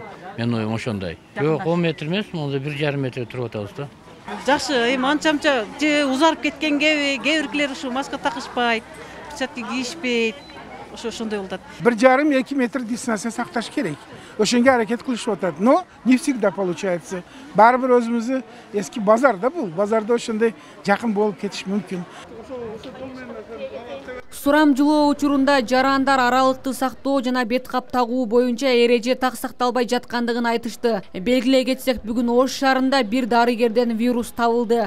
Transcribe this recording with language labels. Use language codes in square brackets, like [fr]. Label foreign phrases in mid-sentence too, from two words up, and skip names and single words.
[ky] Менин оюм ошондой. Жок, 10 метр эмес, монда 1,5 метр туруп атабыз да. Жакшы, эми анча-мынча же узарып кеткенге кээ биркилер ушу маска такышпайт, перчатка кийишпейт. Ошондой болот. 1,5-2 метр дистанция сакташ керек. Ошонго аракет кылышып атат. [ru] Но не всегда получается. [ky] Барбир өзүбүздү эски базарда бул. Базарда ошондой жакын болуп кетиш мүмкүн. Сурамжылоо учурунда жарандар аралыкты сактоо жана бет кап тагуу боюнча эреже так сакталбай жаткандыгын айтышты. Белгилей кетсек, бүгүн Ош шаарында бир дарыгерден вирус табылды.